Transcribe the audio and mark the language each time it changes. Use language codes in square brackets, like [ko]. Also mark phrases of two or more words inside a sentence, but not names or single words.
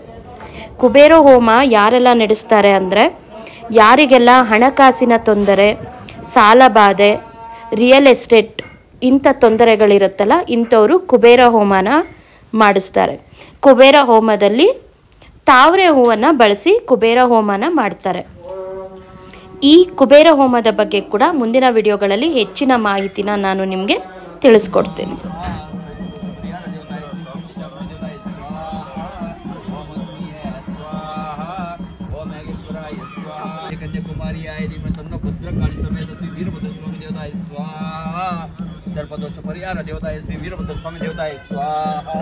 [kn] ಕುಬೇರ ಹೋಮ ಯಾರೆಲ್ಲ ನಡೆಸ್ತಾರೆ ಅಂದರೆ ಯಾರಿಗೆಲ್ಲ ಹಣಕಾಸಿನ ತೊಂದರೆ, ಸಾಲಬಾಧೆ, [en] real estate [kn] ಇಂಥ ತೊಂದರೆಗಳಿರುತ್ತಲ್ಲ ಇಂಥವರು ಕುಬೇರ ಹೋಮನ ಮಾಡಿಸ್ತಾರೆ. ಕುಬೇರ ಹೋಮದಲ್ಲಿ ತಾವರೆ ಹೂವನ್ನು ಬಳಸಿ ಕುಬೇರ ಹೋಮನ ಮಾಡ್ತಾರೆ. ಈ ಕುಬೇರ ಹೋಮದ ಬಗ್ಗೆ ಕೂಡ ಮುಂದಿನ ವಿಡಿಯೋಗಳಲ್ಲಿ ಹೆಚ್ಚಿನ ಮಾಹಿತಿನ ನಾನು ನಿಮಗೆ ತಿಳಿಸ್ಕೊಡ್ತೀನಿ. [sa] सर्पदोष परिहार देवताय श्री वीरभद्र स्वामी देवताय स्वाहा.